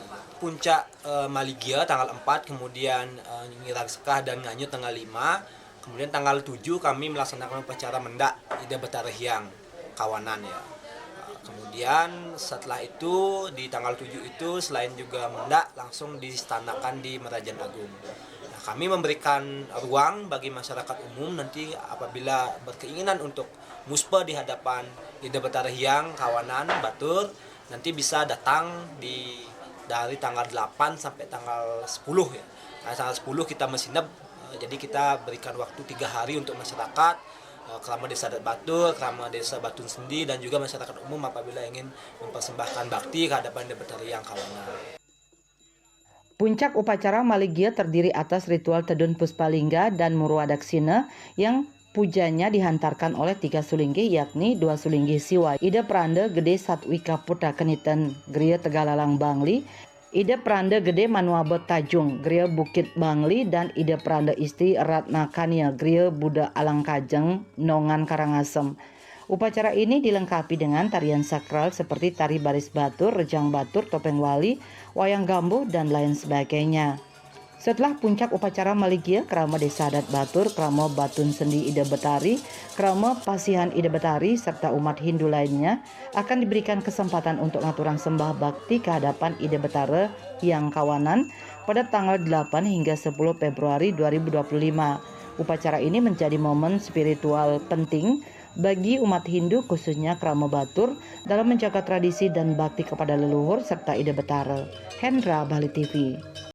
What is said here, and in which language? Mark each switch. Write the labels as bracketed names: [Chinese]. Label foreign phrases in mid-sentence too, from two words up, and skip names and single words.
[Indonesian] Puncak Maligya tanggal 4, kemudian Nyirag Sekah dan Nganyut tanggal 5. Kemudian tanggal 7 kami melaksanakan upacara mendak Ida Betara Hyang Kawanan ya. Kemudian setelah itu di tanggal 7 itu selain juga mendak langsung distanakan di Merajan Agung. Nah, kami memberikan ruang bagi masyarakat umum nanti apabila berkeinginan untuk muspa di hadapan Ida Betara Hyang Kawanan Batur, nanti bisa datang dari tanggal 8 sampai tanggal 10 ya. Nah, tanggal 10 kita mesinap. Jadi kita berikan waktu 3 hari untuk masyarakat, kerama Desa Adat Batur, kerama Desa Batun Sendi, dan juga masyarakat umum apabila ingin mempersembahkan bakti ke hadapan Ida Betara Hyang Kawanan. Puncak upacara Maligya terdiri atas ritual Tedun Puspalingga dan Murwadaksina yang pujanya dihantarkan oleh 3 sulinggi, yakni 2 sulinggi Siwa, Ida Pranda Gede Satwika Putra Keniten Gria Tegalalang Bangli, Ida Pranda Gede Manuabot Tajung Gria Bukit Bangli, dan Ida Pranda Istri Ratna Kania Gria Buda Alangkajeng Nongan Karangasem. Upacara ini dilengkapi dengan tarian sakral seperti tari baris batur, rejang batur, topeng wali, wayang gambuh, dan lain sebagainya. Setelah puncak upacara Maligya, kerama Desa Adat Batur, kerama Batun Sendi Ida Betari, kerama Pasihan Ida Betari, serta umat Hindu lainnya akan diberikan kesempatan untuk ngaturang sembah bakti ke hadapan Ida Betara Hyang Kawanan pada tanggal 8 hingga 10 Februari 2025. Upacara ini menjadi momen spiritual penting bagi umat Hindu, khususnya kerama Batur, dalam menjaga tradisi dan bakti kepada leluhur serta Ida Betara. Hendra, Bali TV.